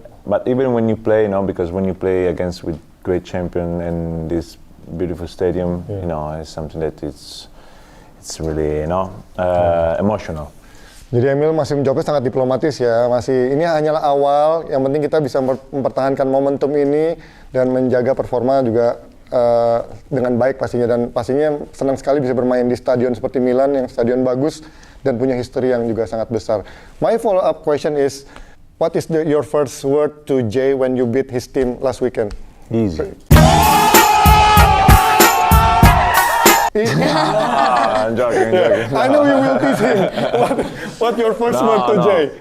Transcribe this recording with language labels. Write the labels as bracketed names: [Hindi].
[English] but even when you play, because when you play against with great champion in this beautiful stadium, it's something that it's really, emotional. [Indonesian] Jadi Emil masih menjawabnya sangat diplomatis ya, ini hanyalah awal, yang penting kita bisa mempertahankan momentum ini dan menjaga performa juga dengan baik pastinya, dan pastinya senang sekali bisa bermain di stadion seperti Milan yang stadion bagus dan punya history yang juga sangat besar. [English] My follow up question is, what is your first word to Jay when you beat his team last weekend? Easy. I'm joking. I know you will tease him. What your first word to Jay?